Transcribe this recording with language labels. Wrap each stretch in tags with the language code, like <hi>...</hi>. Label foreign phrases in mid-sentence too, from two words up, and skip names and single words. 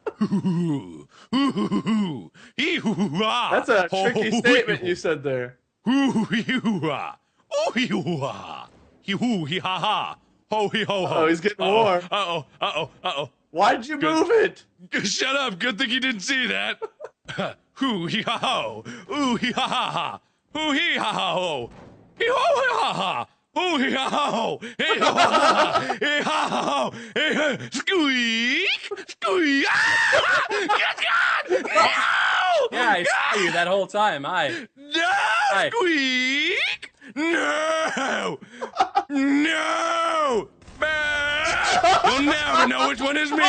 <en>That's a tricky statement you said there. Oh, he's getting warm. Uh-oh. Why'd you move it? Shut up. Good thing you didn't see that. Hoo hee ha ho. Ooh hee ha ha ha. Hoo hee ha ha ho. Hee ho hee ha ha. Ooh hee ha ha ho. Hee ho ha ha. Hee ha ha ho. Hee ha. Squeak. Squeak. Ah! Get gone! No! Yeah, I saw you that whole time. No! Squeak! No! No! You'll never know which one is me!</en>